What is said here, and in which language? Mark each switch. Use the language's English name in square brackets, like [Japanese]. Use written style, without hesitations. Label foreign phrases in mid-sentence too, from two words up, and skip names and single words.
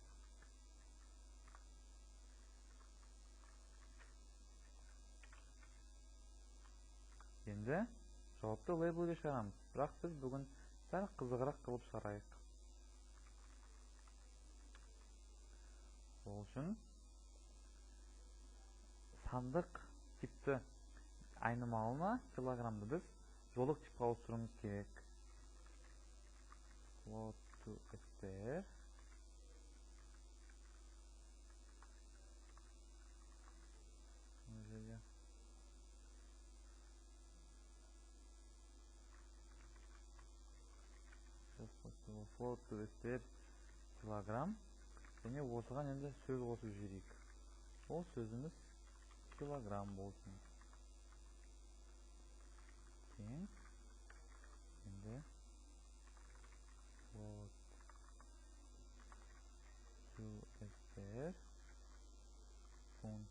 [Kazakh] Енді жауапты лейблге шығарамыз, бірақ біз бүгін сәл қызығырақ қылып шығарайық. Ол үшін сандық типті айнымалына килограммды біз жолдық типқа ауыстыруымыз керек. [English] Float to str float to str [Kazakh] килограмм және осыған енді сөз қосып жіберейік. Ол сөзіміз килограмм болсын. Тең енді [English] float to str [Kazakh] фунт.